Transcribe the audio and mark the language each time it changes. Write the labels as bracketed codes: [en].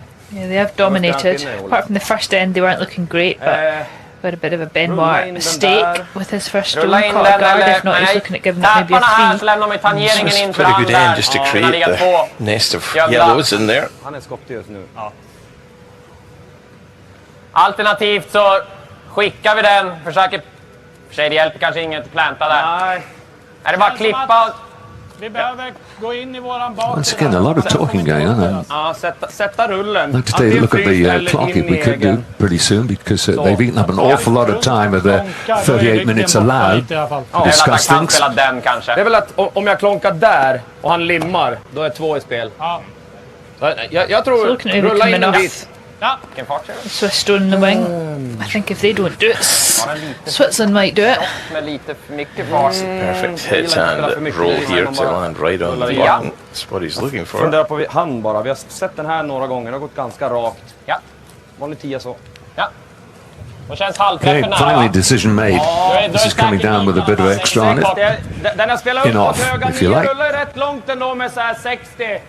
[en] Yeah, they have dominated. Apart from the first end, they weren't looking great, but got a bit of a Benoit mistake with his first stone. Caught a guard. If not, he's looking at giving that maybe a 3. So it's pretty good end just to create the nest of yellows in there. [sv] Han är skottig just nu. Ja. Alternativt så skickar vi den, försöker... För sig, det hjälper kanske inget att planta där. Nej. Är det bara klippa? Vi behöver gå in I våran bak. [en] Once again, a lot of talking going on. [sv] Ja, sätta rullen. [en] I'd like to take a look at the clock if we could do pretty soon, because they've eaten up an awful lot of time of their 38 minutes allowed to discuss things. [sv] Det är väl att om jag klonkar där och han limmar, då är 2 I spel. Ja. Jag tror rulla in en bit. Ja. [en] Swiss stone in the wing. I think if they don't do it, Switzerland might do it. [sv] Med lite för mycket fart. [en] Perfect hit and roll here to land right on the button. That's what he's looking for. [sv] Fundera på hand bara. Vi har sett den här några gånger. Det har gått ganska rakt. Ja. Vanlig 10 så. Ja. [en] Okay, finally decision made. This is coming down with a bit of extra on it. [sv] Den har spelat upp [en] off, if you like. [sv] rullar rätt långt ändå med så här 60.